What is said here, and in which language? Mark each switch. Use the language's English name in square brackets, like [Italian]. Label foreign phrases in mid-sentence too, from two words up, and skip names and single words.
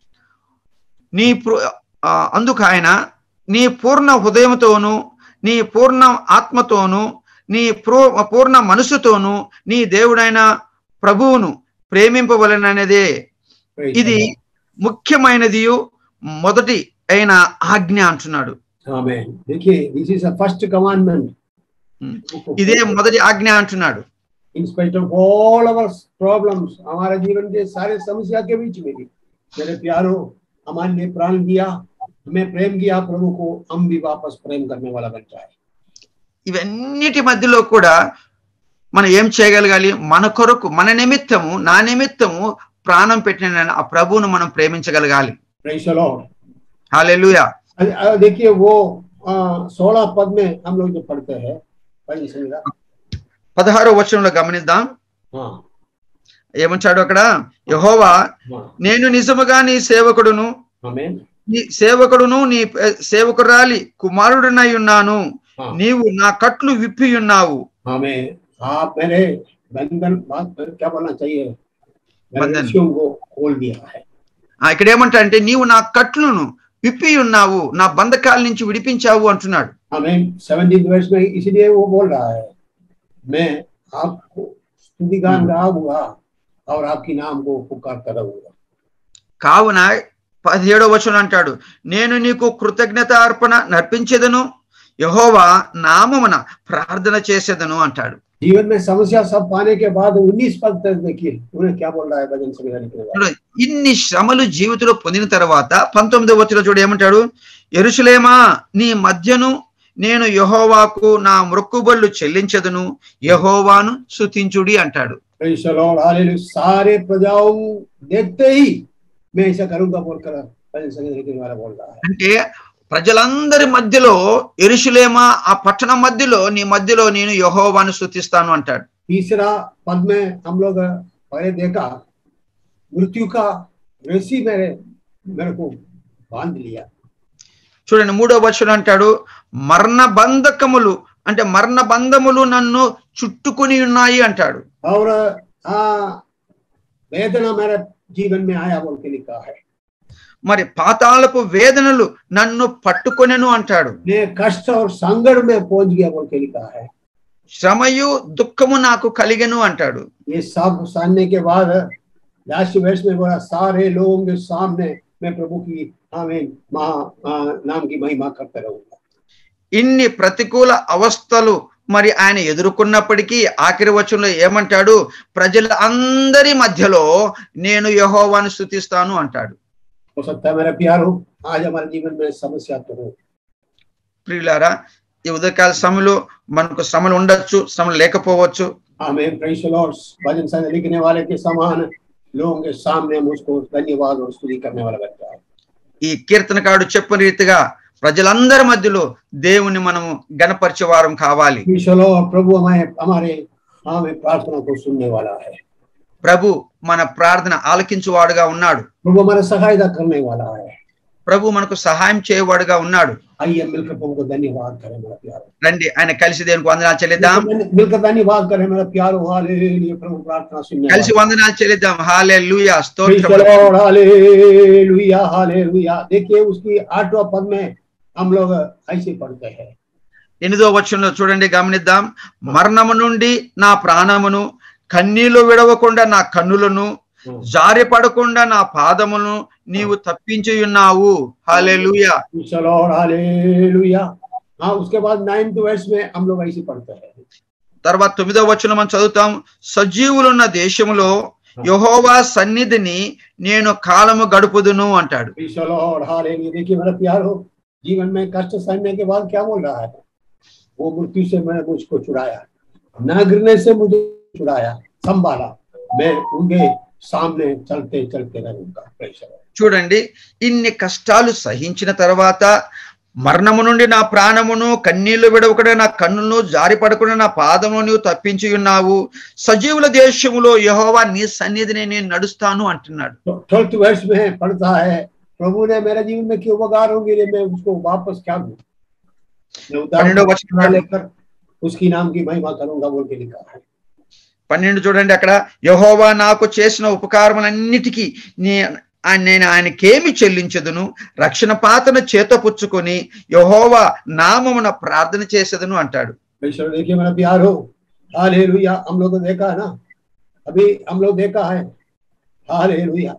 [Telugu] అందుకు ఆయన, నీ పూర్ణ హృదయంతోను, నీ పూర్ణ ఆత్మతోను, నీ పూర్ణ మనసుతోను నీ దేవుడైన ప్రభువును ప్రేమింపవలెననేదే ఇది ముఖ్యమైనది మొదటి అయిన ఆజ్ఞ అంటున్నాడు. ఆమేన్. [Hindi] देखिए, [English] this is the first commandment. [Telugu] ఇదే మొదటి ఆజ్ఞ అంటున్నాడు. [English] In spite of all our problems, [Hindi] हमारे जीवन के सारे समस्या के बीच में भी मेरे प्यारो, हमारे लिए प्राण दिया, हमें प्रेम किया प्रभु को, हम भी वापस प्रेम करने वाला बन जाए. [Telugu] ఇవన్నిటి మధ్యలో కూడా మనం ఏం చేయగలగాలి? మన కొరకు, మన నిమిత్తము, నా నిమిత్తము ప్రాణం పెట్టిన ఆ ప్రభువును మనం ప్రేమించగలగాలి. Praise the Lord. హల్లెలూయా. [Hindi] देखिए वो 16 पद में हम लोग जो पढ़ते हैं, [Telugu] 16వ వచనంలో గమనిద్దాం. ఏమంటాడు అక్కడ? యెహోవా, నేను నిజముగా నీ సేవకుడును, నీ సేవకుడును, నీ సేవకురాలి కుమారుడునై ఉన్నాను, నీవు నా కట్లు విప్పి ఉన్నావు. ఇక్కడ ఏమంటా అంటే, నీవు నా కట్లును విప్పి ఉన్నావు, నా బంధకాల నుంచి విడిపించావు అంటున్నాడు. [Hindi] मैं आपको स्तुतिगान गाऊंगा और आपकी नाम को पुकारता रहूंगा. [Telugu] కావున 17వ వచనం అంటాడు, నేను నీకు కృతజ్ఞత అర్పణ నర్పించేదను, యెహోవా నామమున ప్రార్థన చేసేదను అంటాడు. [Hindi] जीवन में समस्या सब पाने के बाद 19 पद तक देखिए उन्हें क्या बोल रहा है भजन संहिता लिखने वाला। [Telugu] ఇన్ని శ్రమలు జీవితంలో పొందిన తర్వాత 19వ వచనంలో చూడు ఏమంటాడు, యెరూషలేమా నీ మధ్యను నేను యెహోవాకు నా మొక్కుబళ్ళు చెల్లించదును, యెహోవాను స్తుతించుడి అంటాడు. [English] Praise the Lord, [Hindi] हालेलुया। सारे प्रजाओं देखते ही मैं ऐसा करूंगा बोलकर भजन संहिता लिखने वाला बोल रहा है। [Telugu] అంటే ప్రజలందరి మధ్యలో యెరూషలేమా ఆ పట్టణం మధ్యలో నీ మధ్యలో నేను యెహోవాను స్తుతిస్తాను అంటాడు. [Hindi] तीसरा पद में हम लोग पहले देखा मृत्यु का रस्सी मेरे को बांध लिया। [Telugu] చూడండి 3వ వచనం అంటాడు, మరణ బంధకములు అంటే మరణ బంధములు నన్ను చుట్టుకొని ఉన్నాయి అంటాడు. [Hindi] और वेदना मेरे जीवन में आया बोल के लिखा है। [Telugu] మరి పాతాళపు వేదనలు నన్ను పట్టుకొనెను అంటాడు. [Hindi] मैं कष्ट और संकट में पहुंच गया बोल के लिखा है। [Telugu] శ్రమయు దుఃఖము నాకు కలిగెను అంటాడు. [Hindi] ये सब सुनने के बाद लास्ट वर्ष में बोला सारे लोगों के सामने मैं प्रभु की आमीन नाम की महिमा करता रहूंगा। [Telugu] ఇన్ని ప్రతికూల అవస్థలు మరి ఆయన ఎదుర్కొన్నప్పటికీ ఆఖరి వచనంలో ఏమంటాడు, ప్రజల అందరి మధ్యలో నేను యెహోవాను స్తుతిస్తాను అంటాడు. [Hindi] हो सकता है मेरे प्यारो आज हमारे जीवन में समस्या तो हो। [Telugu] ప్రియులారా, ఈ ఉదయకాల సమయంలో మనకు శ్రమలు ఉండొచ్చు, శ్రమలు లేకపోవచ్చు. [English] Amen, Praise the Lord. [Hindi] भजन संहिता लिखने वाले के समान लोगों के सामने मुझको धन्यवाद और स्तुति करने वाला बनता है। [Telugu] ఈ కీర్తనకారుడు చెప్పిన రీతిగా ప్రజలందరి మధ్యలో దేవుని మనము గణపరిచే వారం కావాలి. [English] Praise the Lord. [Hindi] प्रभु हमारे प्रार्थना को सुनने वाला है। [Telugu] ప్రభు మన ప్రార్థన ఆలకించువాడుగా ఉన్నాడు. [Hindi] प्रभु हमारा सहायता करने वाला है। [Telugu] ప్రభు మనకు సహాయం చేయవాడుగా ఉన్నాడు. [Hindi] आइए मिलकर प्रभु को धन्यवाद करें मेरा प्यारो। [Telugu] రండి ఆయన కలిసి దేవునికి వందనాలు చెల్లిద్దాం. [Hindi] मिलकर धन्यवाद करें मेरा प्यारो। हालेलुया। प्रभु प्रार्थना सुनने [Telugu] కలిసి వందనాలు చెల్లిద్దాం. హల్లెలూయా, [English] Praise the [Telugu] స్తోత్రం. [Hindi] लॉर्ड। हालेलुया हालेलुया। देखिए उसकी 8वां पद में हम लोग ऐसे पढ़ते हैं। [Telugu] 8వ వచనంలో చూడండి, గమనిద్దాం. మరణము నుండి నా ప్రాణమును, కన్నీళ్లు విడవకుండా నా కన్నులను, జారి పడకుండా నా పాదములను నీవు తప్పించి ఉన్నావు. హల్లెలూయా. [Hindi] चलो हालेलुया। हाँ, उसके बाद 9th वर्ष में हम लोग ऐसे पढ़ते हैं। [Telugu] తర్వాత 9వ వచనం మనం చదువుతాం. సజీవులున్న దేశములో యెహోవా సన్నిధిని నేను కాలము గడుపుదును అంటాడు. [Hindi] चलो हालेलुया। देखिए मेरा प्यारो, जीवन में कष्ट सहने के बाद क्या बोल रहा है, वो मृत्यु से मैंने मुझको छुड़ाया, न गिरने से मुझे छुड़ाया, संभाला, मैं उनके सामने चलते चलते रहूंगा। [English] Praise the Lord. [Telugu] చూడండి, ఇన్ని కష్టాలు సహించిన తర్వాత మరణము నుండి నా ప్రాణమును, కన్నీళ్లు విడవకుండా నా కన్నులను, జారి పడకుండా నా పాదమును నీవు తప్పించి ఉన్నావు. సజీవుల దేశములో యెహోవా నీ సన్నిధిని నేను నడుస్తాను అంటున్నాడు. [Hindi] 12th वर्ष में पढ़ता है, प्रभु ने मेरे जीवन में क्यों उपकारों के लिए मैं उसको वापस क्या दूं, मैं उतार लेकर उसकी नाम की महिमा करूंगा बोल के लिखा है। [Telugu] 12 చూడండి, అక్కడ యెహోవా నాకు చేసిన ఉపకారములన్నిటికీ నేను ఆయనకేమి చెల్లించదును, రక్షణ పాత్రను చేతపుచ్చుకొని యెహోవా నామమున ప్రార్థన చేసేదను అంటాడు. [Hindi] देखिए मेरा प्यार हो, हालेलुया। हम लोग देखा है ना, अभी हम लोग देखा है, हालेलुया।